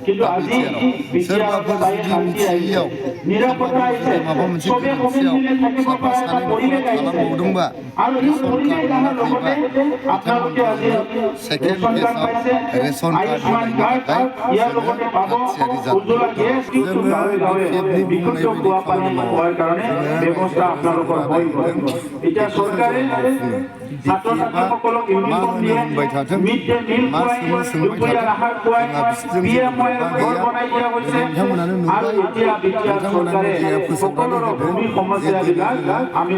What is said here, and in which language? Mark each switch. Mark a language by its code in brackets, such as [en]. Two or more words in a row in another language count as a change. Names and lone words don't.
[brx] सोरबाफोर जुदि मिथियैयाव माबा मोनसे गोरोन्थियाव साफा सानै न'खरा खालामबावदोंबा रेशन कार्ड मोनाखैबा बिथांमोनखौ [en] second phase [brx] रेशन कार्ड होनायनि थाखाय जोङो हाथियारि जादों जोङो बिपिएफनि बुंनाय बायदि खामानि मावो [as] ব্যৱস্থা আপোনালোকৰ হৈ গ'ল এতিয়া চৰকাৰে ছাত্ৰ ছাত্ৰীসকলক ইউনিফৰ্ম দিয়ে [en] mid day meal [as] খুৱাই দুপৰীয়াৰ আহাৰ খুৱাই পিএমৱাই ঘৰ বনাই দিয়া হৈছে আৰু এতিয়া বিটিআৰ চৰকাৰে সকলোৰে ভূমি সমস্যাবিলাক আমি